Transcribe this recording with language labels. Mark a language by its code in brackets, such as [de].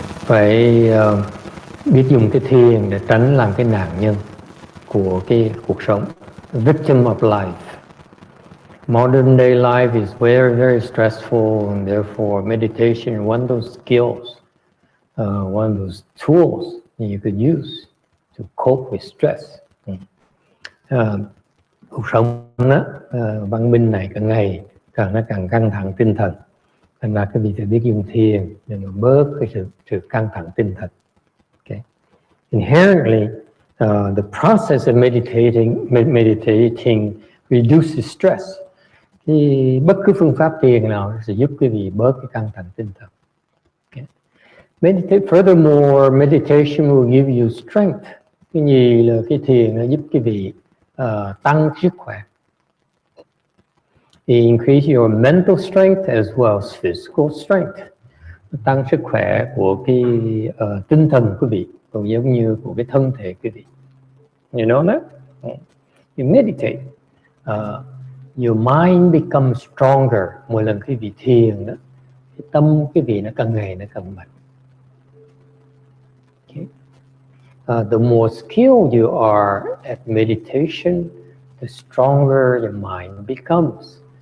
[vi] phải biết dùng cái thiền để tránh làm cái nạn nhân của cái cuộc sống, [en] victim of life. Modern day life is very, very stressful, and therefore meditation is one of those skills, one of those tools that you could use to cope with stress. [vi] Cuộc sống đó, văn minh này càng ngày nó càng căng thẳng tinh thần, thành ra cái vị phải biết dùng thiền để mà bớt cái sự căng thẳng tinh thần. [en] Okay. Inherently, the process of meditating reduces stress. [vi] Thì bất cứ phương pháp thiền nào sẽ giúp quý vị bớt cái căng thẳng tinh thần. [en] Okay. Furthermore, meditation will give you strength. [vi] Cái gì là cái thiền nó giúp quý vị tăng sức khỏe. [en] It increase your mental strength as well as physical strength. [vi] Tăng sức khỏe của cái tinh thần quý vị, cũng giống như của cái thân thể quý vị. [en] You know that? You meditate. Your mind becomes stronger. [vi] Mỗi lần quý vị thiền đó, cái tâm quý vị nó càng ngày nó càng mạnh. [en] Okay. The more skilled you are at meditation, the stronger your mind becomes.